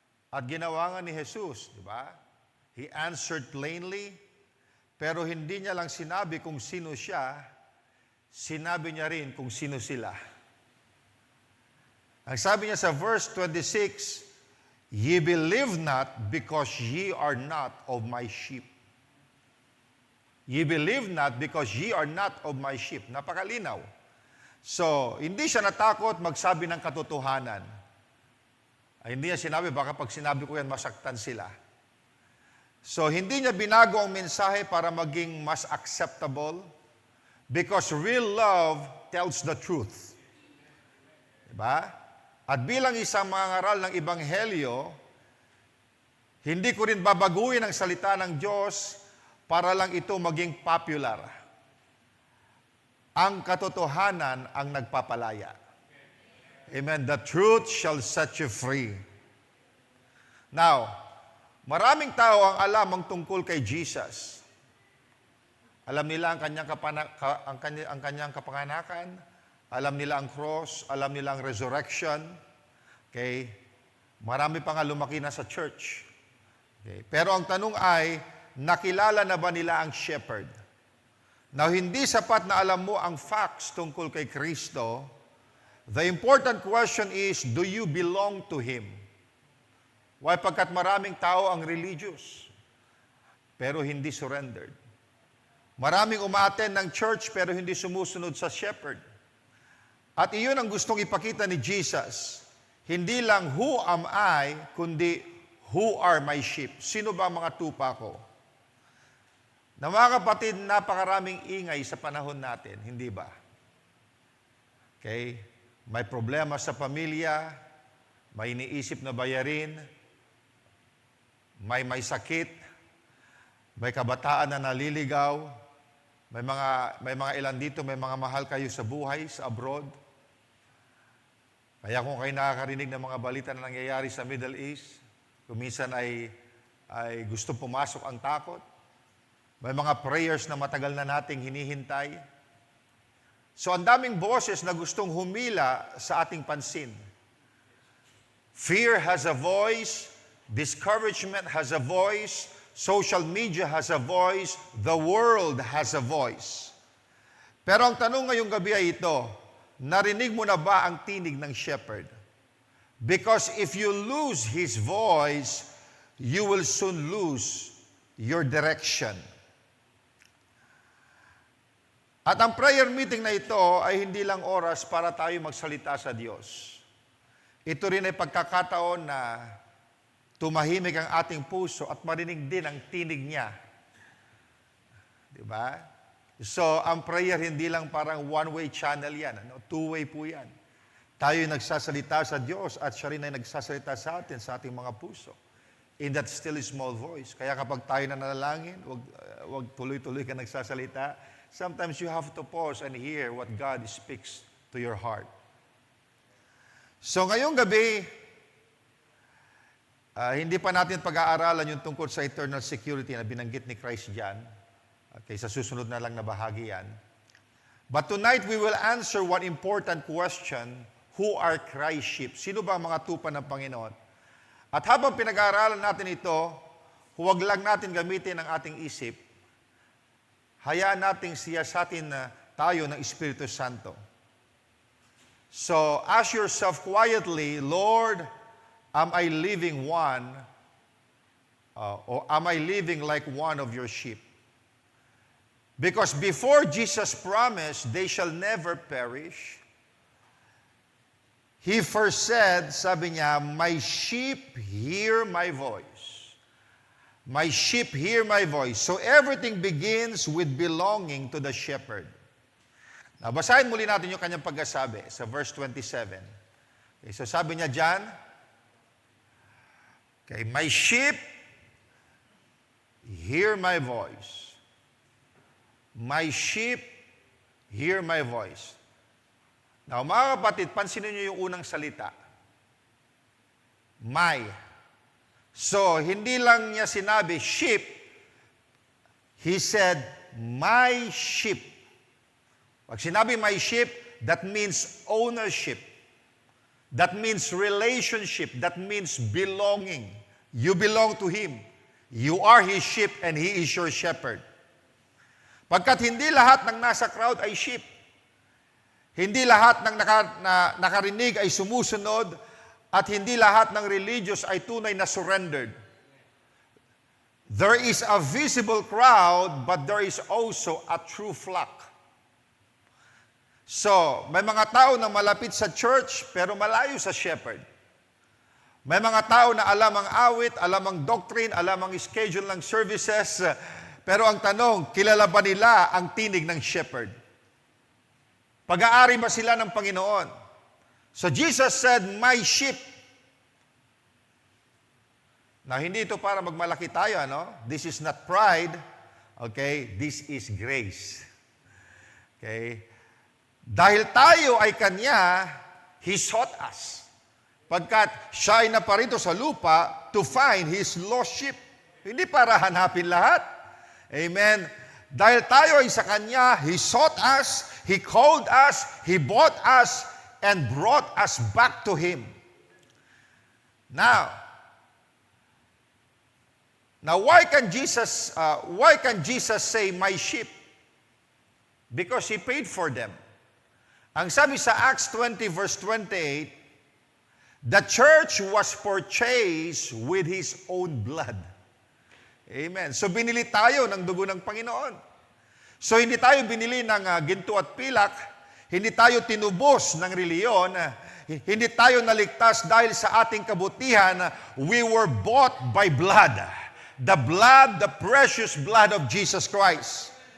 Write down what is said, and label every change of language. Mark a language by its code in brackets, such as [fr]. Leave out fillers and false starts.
[tl] At ginawa nga ni Jesus, di ba? [en] He answered plainly, [tl] pero hindi niya lang sinabi kung sino siya, sinabi niya rin kung sino sila. Ang sabi niya sa verse 26, [en] "Ye believe not because ye are not of my sheep." Ye believe not because ye are not of my sheep. [tl] Napakalinaw. So, hindi siya natakot magsabi ng katotohanan. Ay, hindi niya sinabi, baka pag sinabi ko yan, masaktan sila. So, hindi niya binago ang mensahe para maging mas acceptable [en] because real love tells the truth. [tl] Diba? At bilang isang mangangaral ng Ebanghelyo, hindi ko rin babaguhin ang salita ng Diyos para lang ito maging popular. Ang katotohanan ang nagpapalaya. Amen. [en] The truth shall set you free. [tl] Now, maraming tao ang alam ang tungkol kay Jesus. Alam nila ang kanyang kapanganakan, alam nila ang cross, alam nila ang resurrection. Okay? Marami pa nga lumaki na sa church. Okay? Pero ang tanong ay, nakilala na ba nila ang shepherd? Now, hindi sapat na alam mo ang facts tungkol kay Kristo. [en] The important question is, do you belong to Him? [tl] Why? Pagkat maraming tao ang religious, pero hindi surrendered. Maraming umaattend ng church, pero hindi sumusunod sa shepherd. At iyon ang gustong ipakita ni Jesus. Hindi lang [en] who am I, kundi who are my sheep. [tl] Sino ba ang mga tupa ko? Na mga kapatid, napakaraming ingay sa panahon natin, hindi ba? Okay? May problema sa pamilya, may iniisip na bayarin, may sakit, may kabataan na naliligaw, may mga ilan dito, may mga mahal kayo sa buhay, sa abroad. Kaya kung kayo nakakarinig ng mga balita na nangyayari sa Middle East, kung minsan ay gusto pumasok ang takot, may mga prayers na matagal na nating hinihintay. So, ang daming boses na gustong humila sa ating pansin. [en] Fear has a voice, discouragement has a voice, social media has a voice, the world has a voice. [tl] Pero ang tanong ngayong gabi ay ito, narinig mo na ba ang tinig ng shepherd? [en] Because if you lose his voice, you will soon lose your direction. [tl] At ang prayer meeting na ito ay hindi lang oras para tayo magsalita sa Diyos. Ito rin ay pagkakataon na tumahimik ang ating puso at marinig din ang tinig niya. Diba? So, ang prayer hindi lang parang one-way channel yan. Two-way po yan. Tayo ay nagsasalita sa Diyos at siya rin ay nagsasalita sa atin, sa ating mga puso. [en] In that still small voice. [tl] Kaya kapag tayo nananalangin, wag tuloy-tuloy ka nagsasalita. [en] Sometimes you have to pause and hear what God speaks to your heart. [tl] So ngayong gabi, hindi pa natin pag-aaralan yung tungkol sa eternal security na binanggit ni Christ dyan. Okay, sa susunod na lang na bahagi yan. [en] But tonight we will answer one important question. Who are Christ's sheep? [tl] Sino ba ang mga tupa ng Panginoon? At habang pinag-aaralan natin ito, huwag lang natin gamitin ang ating isip. Hayaan nating siyasatin na tayo ng Espiritu Santo. [en] So, ask yourself quietly, Lord, am I living or am I living like one of your sheep? Because before Jesus promised, they shall never perish, He first said, [tl] sabi niya, [en] my sheep hear my voice. My sheep hear my voice. So everything begins with belonging to the shepherd. Now, [tl] basahin muli natin yung kanyang pagkasabi sa verse 27. [en] Okay, so [tl] sabi niya dyan, [en] okay, my sheep hear my voice. My sheep hear my voice. [tl] Now, mga kapatid, pansinin niyo yung unang salita. My. So, hindi lang niya sinabi, sheep. [en] He said, my sheep. Pag sinabi my sheep, that means ownership. That means relationship. That means belonging. You belong to Him. You are His sheep and He is your shepherd. [tl] Pagkat hindi lahat ng nasa crowd ay sheep. Hindi lahat ng nakarinig ay sumusunod at hindi lahat ng religious ay tunay na surrendered. [en] There is a visible crowd, but there is also a true flock. [tl] So, may mga tao na malapit sa church, pero malayo sa shepherd. May mga tao na alam ang awit, alam ang doctrine, alam ang schedule ng services, pero ang tanong, kilala ba nila ang tinig ng shepherd? Pag-aari ba sila ng Panginoon? [en] So Jesus said, my sheep. [tl] Now, hindi ito para magmalaki tayo, ano? [en] This is not pride. [tl] Okay? [en] This is grace. Okay? [tl] Dahil tayo ay Kanya, [en] He sought us. [tl] Pagkat siya ay naparito sa lupa [en] to find His lost sheep. [tl] Hindi para hanapin lahat. Amen? Dahil tayo ay sa Kanya, [en] He sought us, He called us, He bought us, and brought us back to Him. Now, why can Jesus say, my sheep? Because He paid for them. [tl] Ang sabi sa [en] Acts 20 verse 28, the church was purchased with His own blood. Amen. [tl] So binili tayo ng dugo ng Panginoon. So hindi tayo binili ng ginto at pilak, hindi tayo tinubos ng reliyon, hindi tayo naligtas dahil sa ating kabutihan. [en] We were bought by blood. The blood, the precious blood of Jesus Christ.